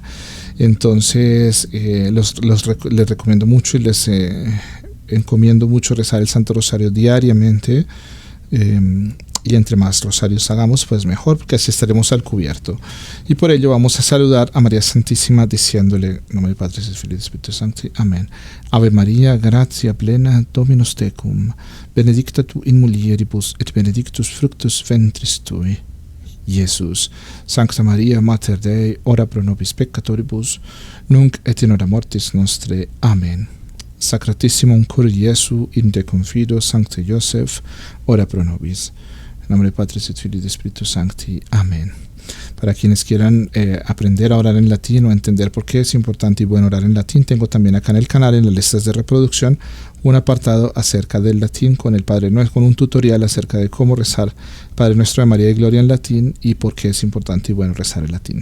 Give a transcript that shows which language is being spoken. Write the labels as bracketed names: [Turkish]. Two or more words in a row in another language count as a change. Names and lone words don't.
[Spanish] Entonces les recomiendo mucho y les encomiendo mucho rezar el Santo Rosario diariamente, y entre más rosarios hagamos, pues mejor, porque así estaremos al cubierto. Y por ello vamos a saludar a María Santísima diciéndole: en nombre del Padre, del Filio y del Espíritu Santo. Amén. [Latin] Ave María, gratia plena, Dominus tecum, benedicta tu in mulieribus et benedictus fructus ventris tui, Jesús. Sancta Maria Mater Dei, ora pro nobis peccatoribus, nunc et in hora mortis nostre. [Spanish] Amén. [Latin] Sacratissimum cor Jesu, in te confido, Sancte Joseph, ora pro nobis. [Spanish] En nombre del Padre, del Filio y del Espíritu Sancti. Amén. Para quienes quieran aprender a orar en latín o entender por qué es importante y bueno orar en latín, tengo también acá en el canal, en las listas de reproducción, un apartado acerca del latín con el Padre Nuestro, con un tutorial acerca de cómo rezar Padre Nuestro de María y Gloria en latín y por qué es importante y bueno rezar el latín.